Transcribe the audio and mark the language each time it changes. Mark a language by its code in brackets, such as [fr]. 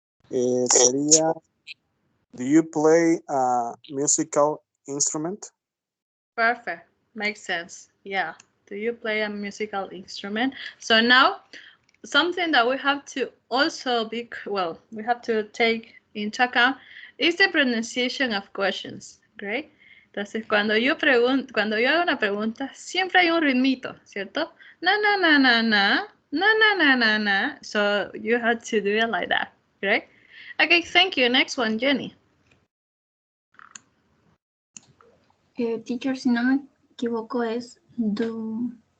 [es] Sería, [en] do you play a musical instrument? Perfect. Makes sense. Yeah. Do you play a musical instrument? So now, something that we have to also we have to take into account is the pronunciation of questions. Great. [es] Entonces, cuando yo hago una pregunta, siempre hay un ritmito, ¿cierto? Na, na, na, na, na, na, na, na, na, na. [en] So you have to do it like that, right? Okay, thank you. Next one, Jenny. [es] Teacher, si no me equivoco, es do.